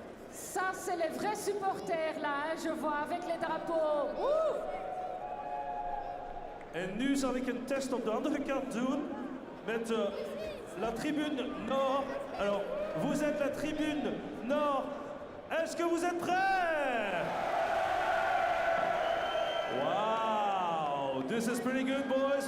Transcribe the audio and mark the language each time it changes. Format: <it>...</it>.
<fr>Ça, c'est les vrais supporters là, hein, je vois, avec les drapeaux. Ouh!</fr> <nl>En nu zal ik een test op de andere kant doen met la tribune nord.</nl> <fr>Alors, vous êtes la tribune nord. Est-ce que vous êtes prêts?</fr> <en>Wow, this is pretty good, boys.</en>